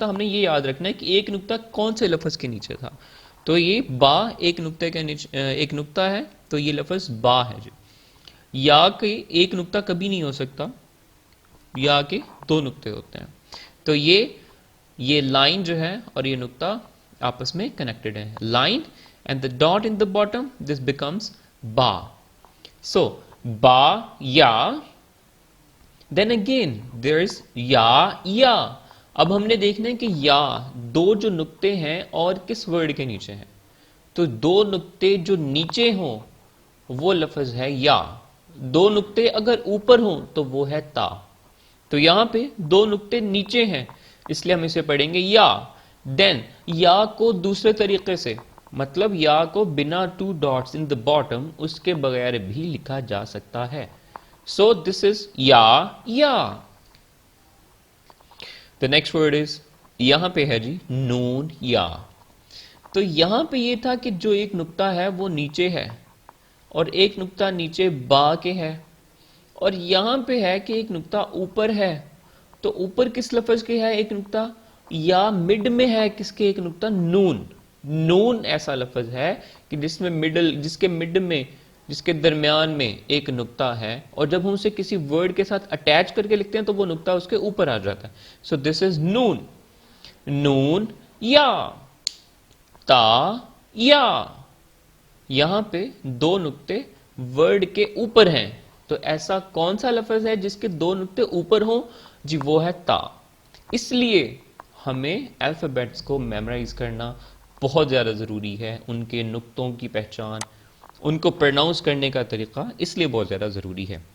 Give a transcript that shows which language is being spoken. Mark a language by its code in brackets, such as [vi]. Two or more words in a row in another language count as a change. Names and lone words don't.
[ur] ہم نے یہ یاد رکھنا ہے کہ ایک نقطہ کون سے لفظ کے نیچے تھا، تو یہ با ایک نقطے کے نیچے ایک نقطہ ہے، تو یہ لفظ با ہے جی۔ یا کہ ایک نقطہ کبھی نہیں ہو سکتا، یا کہ دو نقطے ہوتے ہیں، تو یہ لائن جو ہے اور یہ نقطہ آپس میں کنیکٹڈ ہے۔ [en] line and the dot in the bottom, this becomes ba. [ur] سو با یا، [en] then again there is ya. [ur] اب ہم نے دیکھنا ہے کہ یا دو جو نقطے ہیں اور کس ورڈ کے نیچے ہیں، تو دو نقطے جو نیچے ہوں وہ لفظ ہے یا، دو نقطے اگر اوپر ہوں تو وہ ہے تا۔ تو یہاں پہ دو نقطے نیچے ہیں اس لیے ہم اسے پڑھیں گے یا۔ دین یا کو دوسرے طریقے سے، مطلب یا کو بنا [en] two dots in the bottom [ur] اس کے بغیر بھی لکھا جا سکتا ہے۔ [en] so this is ya. The next word is، [ur] یہاں پہ ہے جی نون یا۔ تو یہاں پہ یہ تھا کہ جو ایک نقطہ ہے وہ نیچے ہے اور ایک نقطہ نیچے با کے ہے، اور یہاں پہ ہے کہ ایک نقطہ اوپر ہے تو اوپر کس لفظ کے ہے ایک نقطہ, یا مڈ میں ہے کس کے ایک نقطہ, نون. نون ایسا لفظ ہے کہ جس میں جس کے مڈ میں, جس کے درمیان میں ایک نقطہ ہے, اور جب ہم اسے کسی ورڈ کے ساتھ اٹیچ کر کے لکھتے ہیں تو وہ نقطہ اس کے اوپر آ جاتا ہے. [en] so this is noon. نون یا, تا یا. [ur] یہاں پہ دو نقطے ورڈ کے اوپر ہیں, تو ایسا کون سا لفظ ہے جس کے دو نقطے اوپر ہوں؟ جی وہ ہے تا. اس لیے ہمیں الفابیٹس کو میمورائز کرنا بہت زیادہ ضروری ہے, ان کے نقطوں کی پہچان, ان کو پروناؤنس کرنے کا طریقہ اس لیے بہت زیادہ ضروری ہے.